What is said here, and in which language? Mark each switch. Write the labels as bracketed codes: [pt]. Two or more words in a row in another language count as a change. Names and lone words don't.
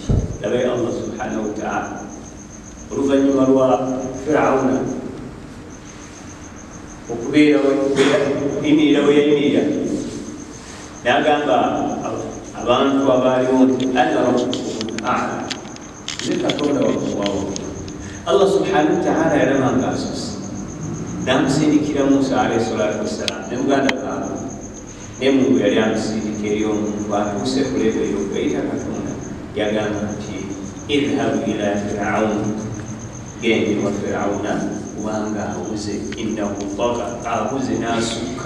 [lg] Labe [ar] الله سبحانه وتعالى [lg] oluvannyuma lwa Firawuna okubeera yimirira we yayimirira n'agamba abantu abaaliwo nti [ar] أنا ربكم الأعلى, [lg] nze Katonda wawawo. [ar] الله سبحانه وتعالى [lg] yalamanga asosi n'amusindikira Musa [ar] عليه الصلاة والسلام [lg] ne muganda kaaba ne Mungu yali amusindika eri omuntu atuuse ku levo ey'okweyita Katonda. Yagamba nti [ar] اذهب إلى فرعون, [lg] gende wa Firawuna kubanga abuze, [ar] إنه طغى, [lg] abuze n'asukka.